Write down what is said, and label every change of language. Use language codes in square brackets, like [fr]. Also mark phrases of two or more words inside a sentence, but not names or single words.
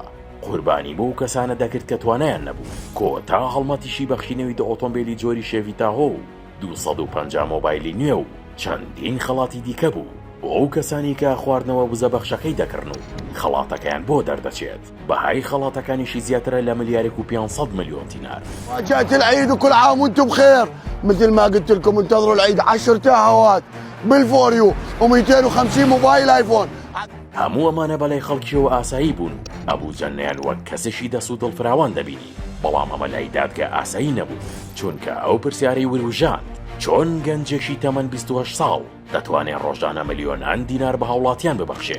[ckb] قوربانی بۆ کەسانە دەکرد کە توانایان نەبوو. کۆتا هەڵمەتیشی بەخشینەوەی دە ئۆتۆمبیلی جۆری شێڤی تاهۆ و 250 مۆبایلی نوێ و چەندین خەڵاتی دیکە بوو بۆ ئەو کەسانی کە خواردنەوە وزە بەخشەکەی دەکردن و خەڵاتەکەیان بۆ دەردەچێت. بەهای خەڵاتەکانیشی زیاترە لە $1.5 مليون. [ar] جاءت العيد وكل عام وانتم بخير. مثل ما قلت لكم انتظروا العيد 10 تاهوات بالفوريو و250 موبايل ايفون. [ckb] هەموو ئەمانە بەلای خەڵکیەوە ئاسایی بوون. ئەبوو جەنەیان وەک کەسێکی دەسوو دڵفراوان دەبینی. بەڵام ئەمە لای دادگا ئاسایی نەبوو چونکە ئەو پرسیارەی وروژاند چۆن گەنجێکی تەمەن 28 ساڵ دەتوانێت ڕۆژانە ملیۆنان دینار بە هاوڵاتیان ببەخشێت.